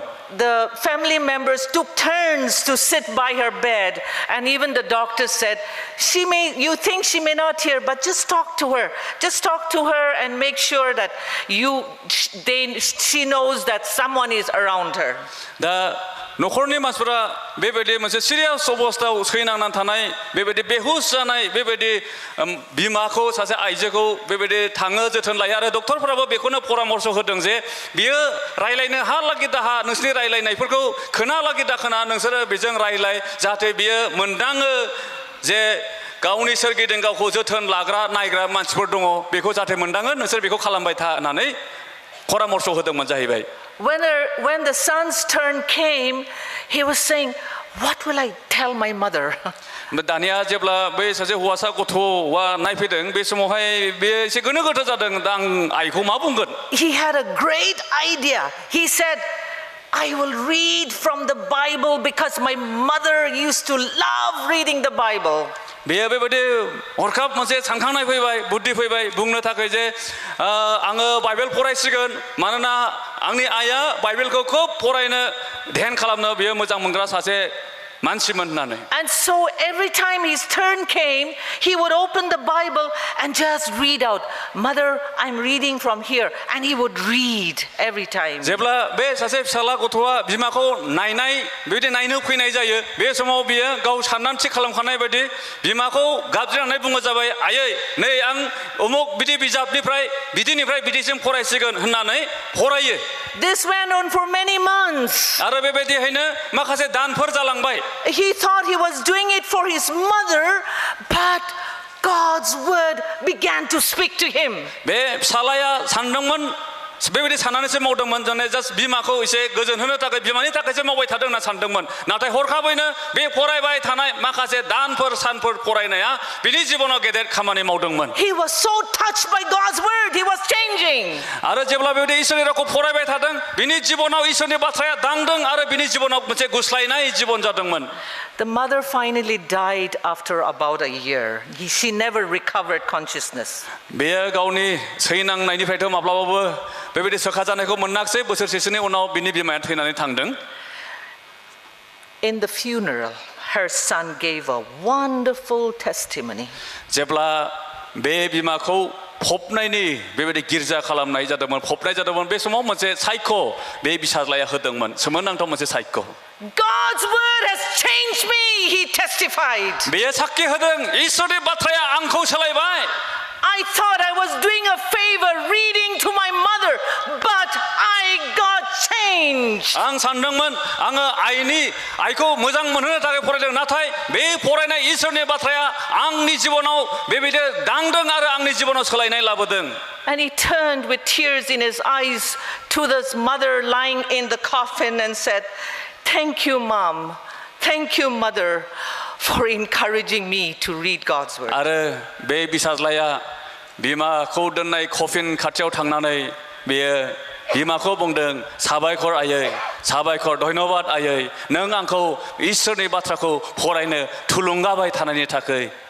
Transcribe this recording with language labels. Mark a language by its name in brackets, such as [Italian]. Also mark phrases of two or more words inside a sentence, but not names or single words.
[English] The family members took turns to sit by her bed, and even the doctor said, you think she may not hear, but just talk to her and make sure that she knows that someone is around her. [Bodo] दा नखरनि मानसिफोरा बेबायदि मोनसे सिरियास अबस्थायाव सैनांनानै थानाय बेबायदि बेहुस जानाय बेबायदि बिमाखौ सासे आइजोखौ बेबायदि थाङो जोथोन लायो आरो डक्टरफोराबो बेखौनो परामर्श होदों जे बियो रायलायनो हालागि दाहा नोंसोरनि रायलायनायफोरखौ खोनालागि दाखोना नोंसोरो बेजों रायलाय जाहाथे बियो मोनदाङो जे गावनि सोरगिदिं गावखौ जोथोन लाग्रा नायग्रा मानसिफोर दङ बेखौ जाहाथे मोनदाङो नोंसोर बेखौ खालामबाय था होननानै परामर्श होदोंमोन जाहैबाय [English] When the son's turn came, he was saying, what will I tell my mother? [Bodo] दानिया जेब्ला बै सासे हौवासा गथ'आ नायफैदों बे समावहाय बे एसे गोनो गोथो जादों दा आं आइखौ मा बुंगोन [English] He had a great idea. He said, I will read from the Bible because my mother used to love reading the Bible. [Bodo] बेयो बेबायदि हरखाब मोनसे सानखांनाय फैबाय बुद्धि फैबाय बुंनो थाखाय जे आङो बाइबेल फरायसिगोन मानोना आंनि आइया बाइबेलखौ खोब फरायनो ध्यान खालामनो बियो मोजां मोनग्रा सासे मानसिमोन होननानै [English] And so every time his turn came, he would open the Bible and just read out, Mother, I'm reading from here. And he would read every time. [Bodo] जेब्ला बे सासे फिसाला गथ'आ बिमाखौ नायनाय बेबायदि नायनो फैनाय जायो बे समाव बियो गाव साननानै थि खालामखानाय बायदि बिमाखौ गाबज्रिनानै बुङो जाबाय आयै नै आं उमुक बिदि बिजाबनिफ्राय बिदिनिफ्राय बिदिसिम फरायसिगोन होननानै फरायो [English] This went on for many months. [Bodo] आरो बेबायदियैनो माखासे दानफोर जालांबाय [English] He thought he was doing it for his mother, but God's word began to speak to him. [Bodo] बे फिसालाया सानदोंमोन बेबायदि साननानैसो मावदोंमोन जने जास्ट बिमाखौ एसे गोजोन होनो थाखाय बिमानि थाखायसो मावबाय थादों होनना सानदोंमोन नाथाय हरखाबैनो बे फरायबाय थानाय माखासे दानफोर सानफोर फरायनाया बिनि जिबनाव गेदेर खामानि मावदोंमोन [English] He was so touched by God's word, he was changing. [Bodo] आरो जेब्ला बेबायदि इसोरनि रावखौ फरायबाय थादों बिनि जिबनाव इसोरनि बाथ्राया दांदों आरो बिनि जिबनाव मोनसे गुस्लायनाय जिबन जादोंमोन [English] The mother finally died after about a year. She never recovered consciousness. [Bodo] बेयो गावनि सैनांनायनिफ्रायथ' माब्लाबाबो बेबायदि सोखा जानायखौ मोनाखिसै बोसोरसेसोनि उनाव बिनि बिमाया थैनानै थांदों [English] In the funeral, her son gave a wonderful testimony. [Bodo] जेब्ला बे बिमाखौ फबनायनि बेबायदि गिर्जा खालामनाय जादोंमोन फबनाय जादोंमोन बे समाव मोनसे सायख' बे बिसाज्लाया होदोंमोन सोमोनांथाव मोनसे सायख' [English] God's word has changed me, he testified. [Bodo] बेयो साखि होदों इसोरनि बाथ्राया आंखौ सोलायबाय [English] I thought I was doing a favor reading to my mother, but I got changed. [Bodo] आं सानदोंमोन आङो आइखौ मोजां मोनहोनो थाखाय फरायदों नाथाय बे फरायनाय इसोरनि बाथ्राया आंनि जिबनाव बेबायदि दांदों आरो आंनि जिबनाव सोलायनाय लाबोदों [English] And he turned with tears in his eyes to this mother lying in the coffin and said, Thank you, Mom. Thank you, Mother, for encouraging me to read God's word. [Bodo] आरो बे बिसाज्लाया बिमाखौ दोननाय कफिन खाथियाव थांनानै बेयो बिमाखौ बुंदों साबायखर आयै साबायखर धन्यबाद आयै नों आंखौ इसोरनि बाथ्राखौ फरायनो थुलुंगाबाय थानायनि थाखाय